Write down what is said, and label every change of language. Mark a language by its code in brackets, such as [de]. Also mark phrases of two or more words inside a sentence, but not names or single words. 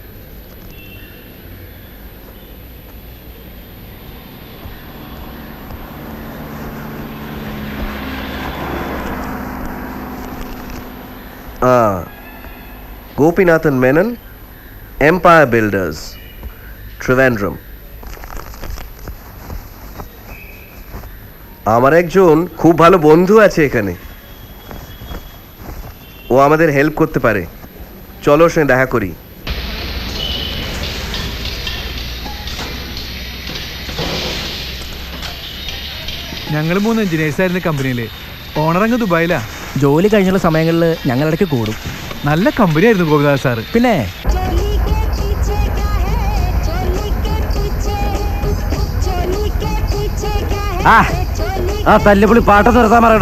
[bn] Gopinathan Menon, Empire Builders, Trivandrum. আমার একজন খুব ভালো বন্ধু আছে এখানে, ও আমাদের হেল্প করতে পারে। চলো ওর সঙ্গে দেখা করি। [ml] ഞങ്ങൾ 3 എഞ്ചിനീയേഴ്സ് ആയിരുന്നു കമ്പനിയിൽ. ഓണർ അങ്ങ് ദുബായിലാ. ജോലി കഴിഞ്ഞുള്ള സമയങ്ങളിൽ ഞങ്ങളിടയ്ക്ക് കൂടും. നല്ല കമ്പനി ആയിരുന്നു ഗോപിനാഥ് സാറ്. പിന്നെ ആ തല്ലുപുളി പാട്ട് നിർത്താൻ പറയണോ?